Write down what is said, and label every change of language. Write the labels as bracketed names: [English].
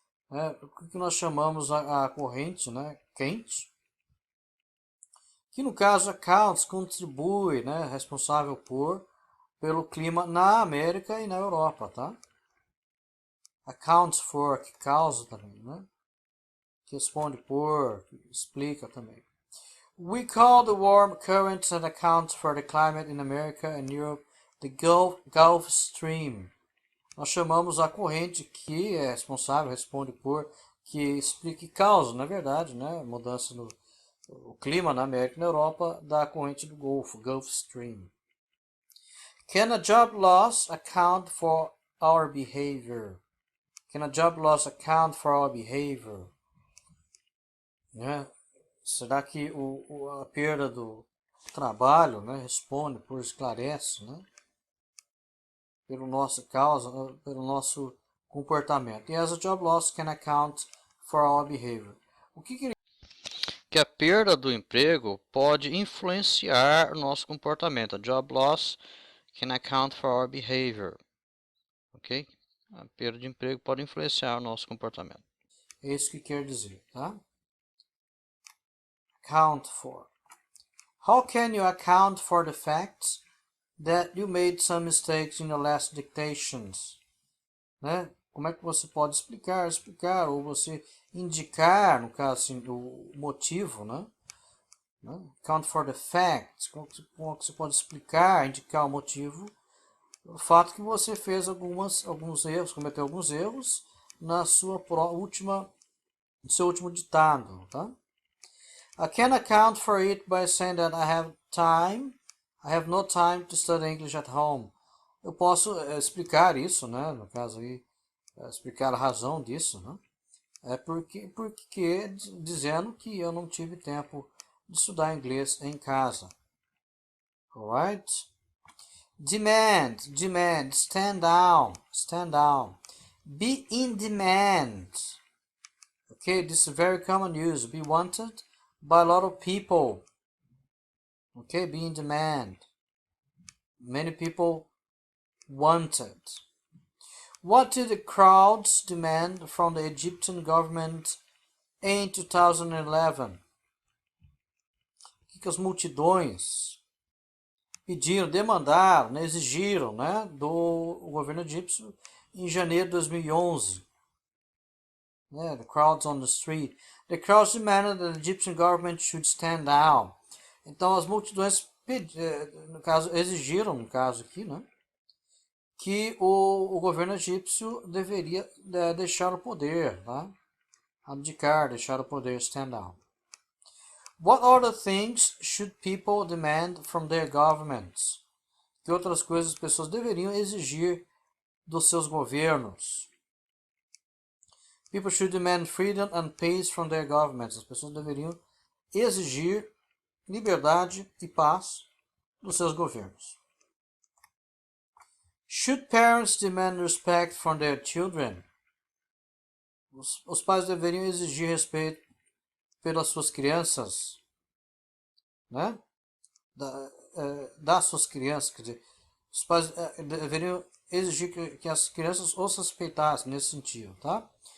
[Portuguese] O que nós chamamos a corrente, né, quente? Que no caso accounts, contribui, né, responsável pelo clima na América e na Europa, tá? Accounts for, que causa também, né? Que responde por, que explica também. [English] We call the warm currents that account for the climate in America and Europe the Gulf Stream. [Portuguese] Nós chamamos a corrente que é responsável, responde por, que explica e causa, na verdade, né, mudança no clima na América e na Europa da corrente do Golfo, Gulf Stream. [English] Can a job loss account for our behavior? Can a job loss account for our behavior? [Portuguese] Né? Será que a perda do trabalho, né, responde por, esclarece, né, pelo nosso causa, pelo nosso comportamento? [English] Yes, a job loss can account for our behavior. [Portuguese] O que a perda do emprego pode influenciar o nosso comportamento? [English] A job loss can account for our behavior. [Portuguese] Ok? A perda de emprego pode influenciar o nosso comportamento. É isso que quer dizer, tá? [English] Account for. How can you account for the fact that you made some mistakes in your last dictations? [Portuguese] Né? Como é que você pode explicar, ou você indicar, no caso assim, o motivo, né? [English] Account for the fact. [Portuguese] Como que você pode explicar, indicar o motivo? O fato que você fez alguns erros, cometeu alguns erros no seu último ditado, tá? I can account for it by saying that I have no time to study English at home. Eu posso explicar isso, né? No caso aí, explicar a razão disso, né? Porque dizendo que eu não tive tempo de estudar inglês em casa. [English] Alright? Demand, stand down. Be in demand. Okay, this is very common use. Be wanted by a lot of people. Okay, be in demand. Many people wanted. What did the crowds demand from the Egyptian government in 2011? [Portuguese] O que as multidões pediram, demandaram, né, exigiram, né, do governo egípcio em janeiro de 2011? né? [English] The crowds on the street. The crowds demanded that the Egyptian government should stand down. [Portuguese] Então as multidões no caso, exigiram, no caso aqui, né? Que o governo egípcio deveria deixar o poder, tá? Abdicar, deixar o poder, stand down. [English] What other things should people demand from their governments? [Portuguese] Que outras coisas as pessoas deveriam exigir dos seus governos? [English] People should demand freedom and peace from their governments. [Portuguese] As pessoas deveriam exigir liberdade e paz dos seus governos. [English] Should parents demand respect from their children? [Portuguese] Os pais deveriam exigir respeito pelas suas crianças, né? Das suas crianças, quer dizer, os pais deveriam exigir que as crianças os respeitassem nesse sentido, tá?